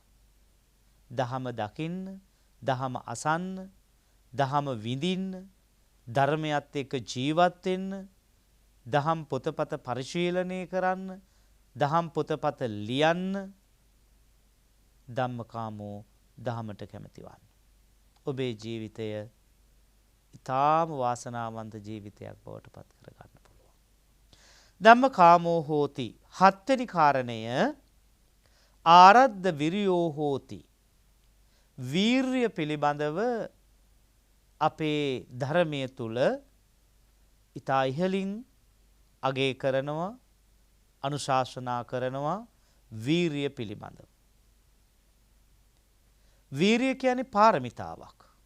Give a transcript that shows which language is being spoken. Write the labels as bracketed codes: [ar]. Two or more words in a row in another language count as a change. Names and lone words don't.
[si] දහම දකින්න, දහම අසන්න, දහම විඳින්න, ධර්මයත් එක්ක ජීවත් වෙන්න, දහම් පොතපත පරිශීලනය කරන්න, දහම් පොතපත ලියන්න, ධම්මකාමෝ දහමට කැමති වන්න. ඔබේ ජීවිතය ඊටාම වාසනාවන්ත ජීවිතයක් බවට පත් කරගන්න පුළුවන්. [pi] ධම්මකාමෝ හෝති. [si] හත්වෙනි කාරණය [pi] ආරද්ධ විරියෝ හෝති. [si] වීර්ය පිළිබඳව අපේ ධර්මයේ තුල ඊටා ඉහලින් අගය කරනවා, අනුශාසනා කරනවා වීර්ය පිළිබඳව. වීර්ය කියන්නේ පාරමිතාවක්.